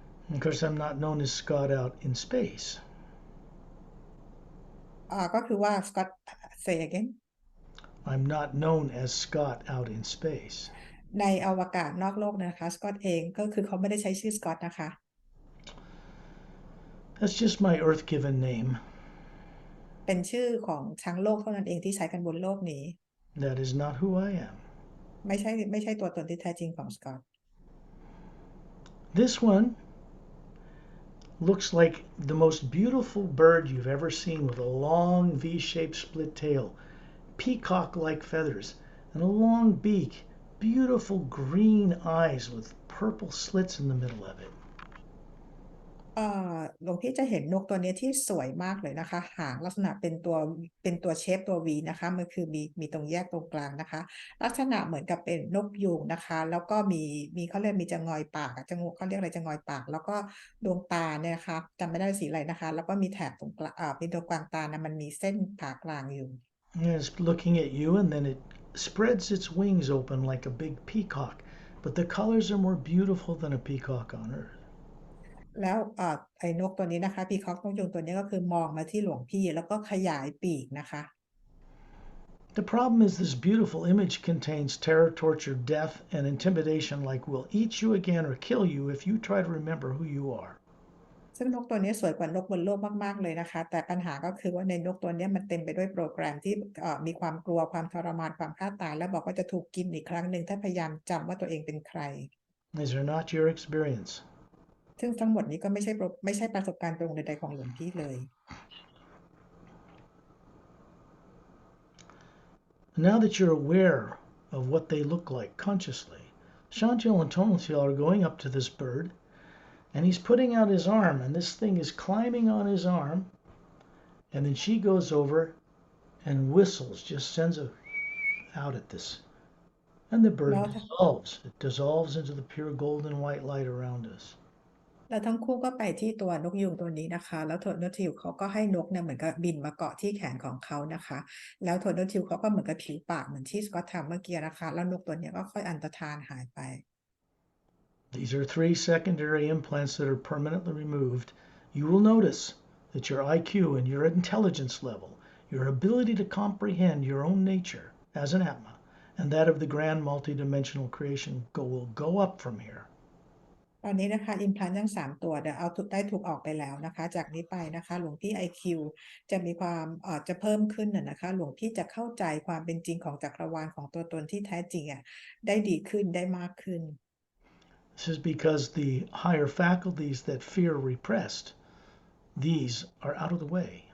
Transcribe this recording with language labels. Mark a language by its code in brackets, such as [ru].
[en] Of course, I'm not known as Scott out in space. [th] ก็คือว่า Scott [en] say again I'm not known as Scott out in space. [th] ในอวกาศนอกโลกนะคะ Scott เองก็คือเขาไม่ได้ใช้ชื่อ Scott นะคะ [en] That's just my Earth-given name. [th] เป็นชื่อของทั้งโลกเท่านั้นเองที่ใช้กันบนโลกนี้ [en] That is not who I am. [th] ไม่ใช่ตัวตนที่แท้จริงของ Scott. [en] This one looks like the most beautiful bird you've ever seen with a long V-shaped split tail, peacock-like feathers, and a long beak, beautiful green eyes with purple slits in the middle of it. [th] หลวงพี่จะเห็นนกตัวนี้ที่สวยมากเลยนะคะหางลักษณะเป็นตัวเชฟตัว V นะคะมันคือมีตรงแยกตรงกลางนะคะลักษณะเหมือนกับเป็นนกยูงนะคะแล้วก็มีเขาเรียกมีจะงอยปากจะงูเขาเรียกอะไรจะงอยปากแล้วก็ดวงตาเนี่ยนะคะจำไม่ได้สีอะไรนะคะแล้วก็มีแถบตรงกลางเป็นตรงกลางตานะมันมีเส้นผ่ากลางอยู่ [en] And it's looking at you, and then it spreads its wings open like a big peacock, but the colors are more beautiful than a peacock on Earth. [th] แล้วไอ้นกตัวนี้นะคะพีคอกนกยูงตัวนี้ก็คือมองมาที่หลวงพี่แล้วก็ขยายปีกนะคะ [en] The problem is this beautiful image contains terror, torture, death, and intimidation like we'll eat you again or kill you if you try to remember who you are. [th] ซึ่งนกตัวนี้สวยกว่านกบนโลกมากๆเลยนะคะแต่ปัญหาก็คือว่าในนกตัวนี้มันเต็มไปด้วยโปรแกรมที่มีความกลัวความทรมานความฆ่าตายและบอกว่าจะถูกกินอีกครั้งหนึ่งถ้าพยายามจำว่าตัวเองเป็นใคร [en] These are not your experience. [th] ซึ่งทั้งหมดนี้ก็ไม่ใช่ประสบการณ์ตรงใดๆของหลวงพี่เลย [en] Now that you're aware of what they look like consciously, Chantil and Tontil are going up to this bird, and he's putting out his arm, and this thing is climbing on his arm, and then she goes over and whistles, just sends a out at this. And the bird dissolves. It dissolves into the pure golden white light around us. [th] แล้วทั้งคู่ก็ไปที่ตัวนกยูงตัวนี้นะคะแล้วโทนทิวเขาก็ให้นกเนี่ยเหมือนกับบินมาเกาะที่แขนของเขานะคะแล้วโทนทิวเขาก็เหมือนกับผิวปากเหมือนที่สกอตทำเมื่อกี้นะคะแล้วนกตัวนี้ก็ค่อยอันตรธานหายไป [en] These are 3 secondary implants that are permanently removed. You will notice that your IQ and your intelligence level, your ability to comprehend your own nature as an Atma, and that of the grand multidimensional creation will go up from here. [th] ตอนนี้นะคะอิมพลานทั้ง3ตัวเอาได้ถูกออกไปแล้วนะคะจากนี้ไปนะคะหลวงพี่ IQ จะมีความจะเพิ่มขึ้นนะคะหลวงพี่จะเข้าใจความเป็นจริงของจักรวาลของตัวตนที่แท้จริงได้ดีขึ้นได้มากขึ้น [en] This is because the higher faculties that fear repressed, these are out of the way.